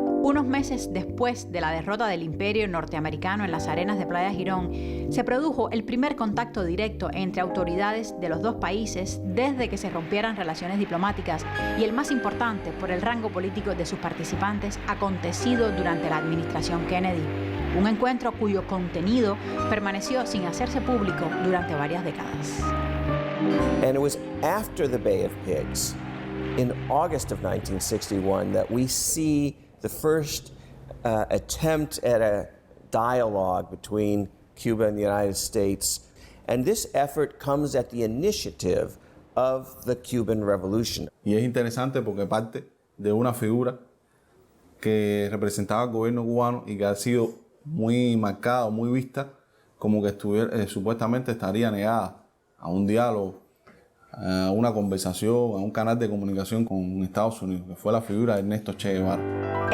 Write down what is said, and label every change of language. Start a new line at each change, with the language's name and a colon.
Spanish: Unos meses después de la derrota del Imperio norteamericano en las arenas de Playa Girón, se produjo el primer contacto directo entre autoridades de los dos países desde que se rompieran relaciones diplomáticas y el más importante por el rango político de sus participantes acontecido durante la administración Kennedy. Un encuentro cuyo contenido permaneció sin hacerse público durante varias décadas.
English: And it was after the Bay of Pigs, in August of 1961, that we see the first attempt at a dialogue between Cuba and the United States. And this effort comes at the initiative of the Cuban Revolution.
Spanish: Y es interesante porque parte de una figura que representaba al gobierno cubano y que ha sido muy marcada, muy vista, como que supuestamente estaría negada a un diálogo, a una conversación, a un canal de comunicación con Estados Unidos, que fue la figura de Ernesto Che Guevara.